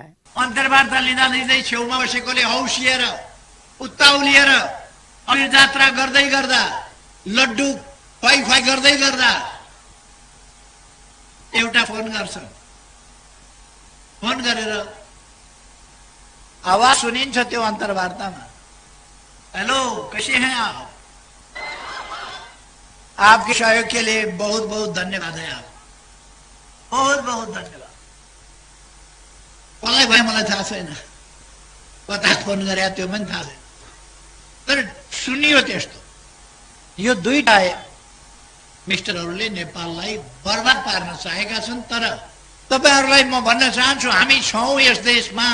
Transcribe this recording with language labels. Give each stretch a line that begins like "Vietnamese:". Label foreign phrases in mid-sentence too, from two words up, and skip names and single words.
Nepali: अन्तर्वार्ता लिँदा लिँदै छेउमा बसेकोले हौसिएर उत्ताउलिएर अनि यात्रा गर्दै गर्दा लड्डु खुवाई खुवाई गर्दै गर्दा एउटा फोन गर्छ। फोन गरेर आवाज सुनिन्छ त्यो अन्तर्वार्तामा,
Hindi: हेलो कैसे हैं आप, आपके सहयोग के लिए बहुत बहुत धन्यवाद है, आप बहुत बहुत धन्यवाद।
Nepali: कसलाई भयो मलाई थाहा छैन, कता फोन गरे त्यो पनि थाहा छैन, तर सुनियो त्यस्तो। यो दुईटा मिस्टरहरूले नेपाललाई बर्बाद पार्न चाहेका छन्। तर तपाईहरुलाई म भन्न चाहन्छु, हामी छौं यस देशमा।